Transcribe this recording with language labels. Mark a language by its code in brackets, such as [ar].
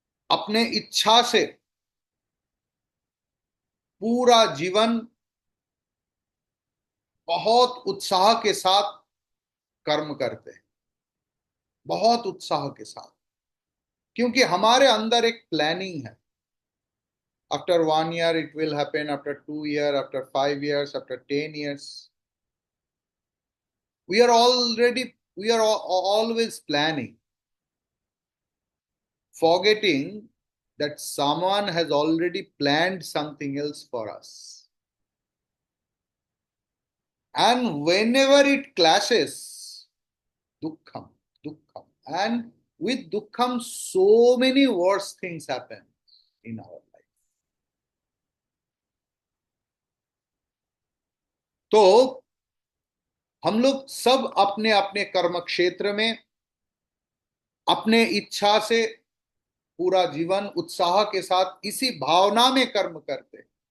[hi] अपने इच्छा से पूरा जीवन बहुत उत्साह के साथ कर्म करते हैं, बहुत उत्साह के साथ, क्योंकि हमारे अंदर एक प्लानिंग है। [en] After 1 year it will happen, after 2 year, after 5 years, after 10 years. We are always planning, forgetting that someone has already planned something else for us. And whenever it clashes, dukkham, dukkham. And with dukkham, so many worse things happen in our life. [hi] तो हम लोग सब अपने अपने कर्म क्षेत्र में अपने इच्छा से पूरा जीवन उत्साह के साथ इसी भावना में कर्म करते।